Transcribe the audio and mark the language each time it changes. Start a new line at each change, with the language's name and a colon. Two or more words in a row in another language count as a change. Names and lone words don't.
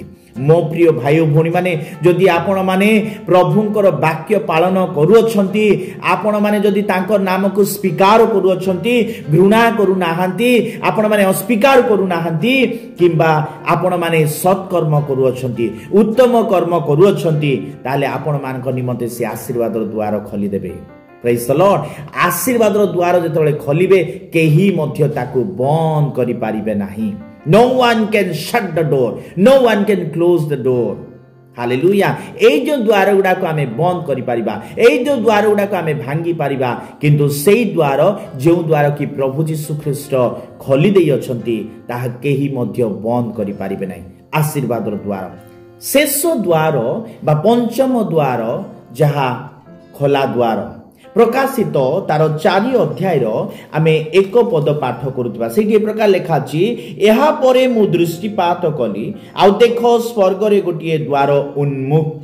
Odia: ମୋ ପ୍ରିୟ ଭାଇ ଓ ଭଉଣୀମାନେ, ଯଦି ଆପଣମାନେ ପ୍ରଭୁଙ୍କର ବାକ୍ୟ ପାଳନ କରୁଅଛନ୍ତି, ଆପଣମାନେ ଯଦି ତାଙ୍କ ନାମକୁ ସ୍ୱୀକାର କରୁଅଛନ୍ତି, ଘୃଣା କରୁନାହାନ୍ତି, ଆପଣମାନେ ଅସ୍ୱୀକାର କରୁନାହାନ୍ତି, କିମ୍ବା ଆପଣମାନେ ସତ୍କର୍ମ କରୁଅଛନ୍ତି, ଉତ୍ତମ କର୍ମ କରୁଅଛନ୍ତି, ତାହେଲେ ଆପଣମାନଙ୍କ ନିମନ୍ତେ ସେ ଆଶୀର୍ବାଦର ଦ୍ୱାର ଖୋଲିଦେବେ।
English: praise the Lord.
Odia: ଆଶୀର୍ବାଦର ଦ୍ୱାର ଯେତେବେଳେ ଖୋଲିବେ, କେହି ମଧ୍ୟ ତାକୁ ବନ୍ଦ କରିପାରିବେ ନାହିଁ।
English: No one can shut the door, no one can close the door.
Odia: ହାଲେଲୁୟା। ଏଇ ଯେଉଁ ଦ୍ୱାର ଗୁଡ଼ାକ ଆମେ ବନ୍ଦ କରିପାରିବା, ଏଇ ଯେଉଁ ଦ୍ୱାର ଗୁଡ଼ାକ ଆମେ ଭାଙ୍ଗି ପାରିବା, କିନ୍ତୁ ସେଇ ଦ୍ୱାର, ଯେଉଁ ଦ୍ୱାର କି ପ୍ରଭୁ ଯୀଶୁ ଖ୍ରୀଷ୍ଟ ଖୋଲି ଦେଇଅଛନ୍ତି, ତାହା କେହି ମଧ୍ୟ ବନ୍ଦ କରିପାରିବେ ନାହିଁ। ଆଶୀର୍ବାଦର ଦ୍ୱାର। ଶେଷ ଦ୍ୱାର ବା ପଞ୍ଚମ ଦ୍ୱାର, ଯାହା ଖୋଲା ଦ୍ୱାର, ପ୍ରକାଶିତ ତାର 4 ଅଧ୍ୟାୟର ଆମେ 1 ପଦ ପାଠ କରୁଥିବା, ସେଇଠି ଏ ପ୍ରକାର ଲେଖା ଅଛି, ଏହାପରେ ମୁଁ ଦୃଷ୍ଟିପାତ କଲି, ଆଉ ଦେଖ ସ୍ୱର୍ଗରେ ଗୋଟିଏ ଦ୍ୱାର ଉନ୍ମୁକ୍ତ।